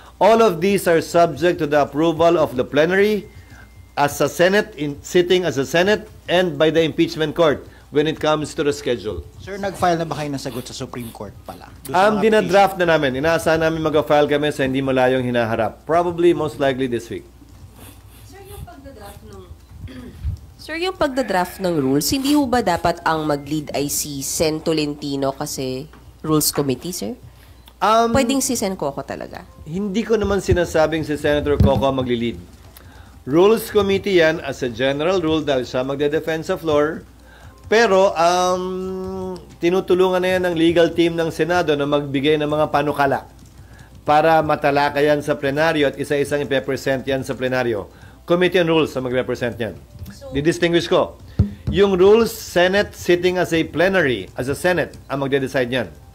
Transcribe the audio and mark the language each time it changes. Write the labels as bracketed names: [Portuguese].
[English] All of these are subject to the approval of the plenary as a Senate, sitting as a Senate, and by the impeachment court when it comes to the schedule. [Filipino] Sir, nag-file na ba kayo ng sagot sa Supreme Court pala? Doon sa mga Dinadraft na namin. Inaasahan namin mag-file kami sa hindi malayong hinaharap. [English] Probably, most likely this week. [Filipino] Sir, yung pagdadraft ng rules, hindi ho ba dapat ang mag-lead ay si Sen Tolentino kasi Rules Committee, sir? Pwedeng si Sen Coco talaga? Hindi ko naman sinasabing si Senator Coco ang magli-lead. Rules Committee yan as a general rule dahil siya magde-defend sa floor. Pero, tinutulungan na yan ng legal team ng Senado na magbigay ng mga panukala para matalakayan sa plenaryo at isa-isang ipe-present yan sa plenaryo. Committee on Rules ang magre-present yan. Didistinguish ko. [English] Yung rules, Senate sitting as a plenary, as a Senate, ang magde-decide yan.